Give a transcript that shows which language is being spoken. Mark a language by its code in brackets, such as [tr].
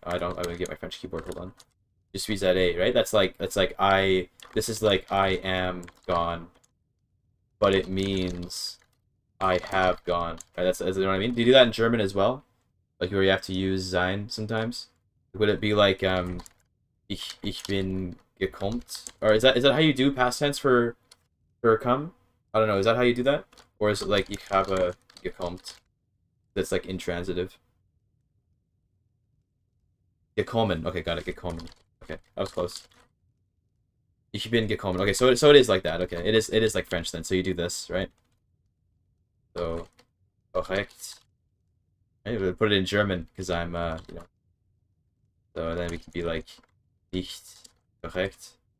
[en] I'm gonna get my French keyboard. Hold on. [fr] Je suis allé, [en] right? That's like this is like I am gone, but it means I have gone. Right? That's you know what I mean? Do you do that in German as well? Like where you have to use sein sometimes? Would it be like [de] ich bin gekommen? [en] Or is that how you do past tense for come? I don't know. Is that how you do that? Or is it like [de] ich habe gekommen? [en] That's like intransitive. Gekommen. Okay, got it. Gekommen. Okay, that was close. [de] Ich bin gekommen. [en] Okay, so it is like that. Okay, it is like French then. So you do this, right? So, korrekt. I'm gonna put it in German because I'm you know. So then we can be like [de] nicht korrekt.